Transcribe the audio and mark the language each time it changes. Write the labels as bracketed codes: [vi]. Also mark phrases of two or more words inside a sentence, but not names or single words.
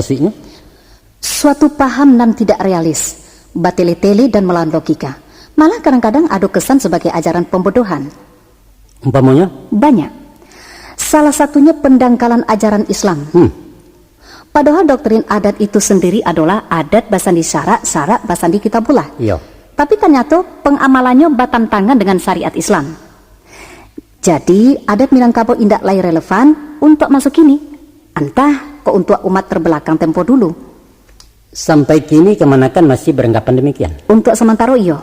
[id] Suatu paham nan tidak realis. bertele-tele dan melawan logika. Malah kadang-kadang ada kesan sebagai ajaran pembodohan. Umpamanya? Banyak. Salah satunya pendangkalan ajaran Islam. Padahal doktrin adat itu sendiri adalah [min] adat basandi syarak, syarak basandi kitabullah. [id] Iya. Tapi ternyata pengamalannya bertentangan dengan syariat Islam. Jadi adat Minangkabau indak lagi relevan untuk masuk kini. Entah kok untuk umat terbelakang tempo dulu. Sampai kini Kemanakan masih beranggapan demikian? Untuk sementara iya.